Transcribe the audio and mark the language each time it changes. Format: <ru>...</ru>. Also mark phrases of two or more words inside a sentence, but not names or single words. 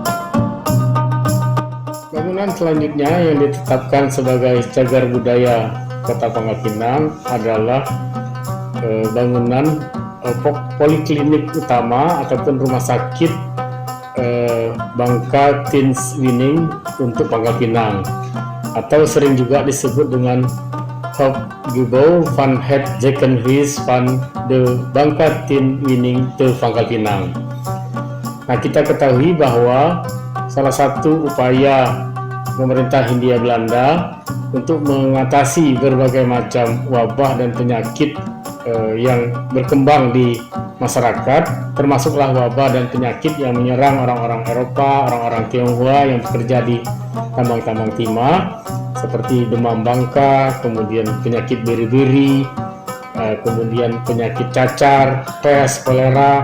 <id>Bangunan selanjutnya yang ditetapkan sebagai cagar budaya Kota Pangkal Pinang adalah bangunan poliklinik utama ataupun rumah sakit Bangka Teens Wining untuk Pangkal Pinang, atau sering juga disebut dengan</id> <nl>Hoofdgebouw van het ziekenhuis van de Bangka Teens Wining te Pangkal Pinang.</nl> <id>Nah, kita ketahui bahwa salah satu upaya pemerintah Hindia Belanda untuk mengatasi berbagai macam wabah dan penyakit yang berkembang di masyarakat, termasuklah wabah dan penyakit yang menyerang orang-orang Eropa, orang-orang Tionghoa yang bekerja di tambang-tambang timah, seperti demam Bangka, kemudian penyakit beri-beri, kemudian penyakit cacar, pes, kolera.</id>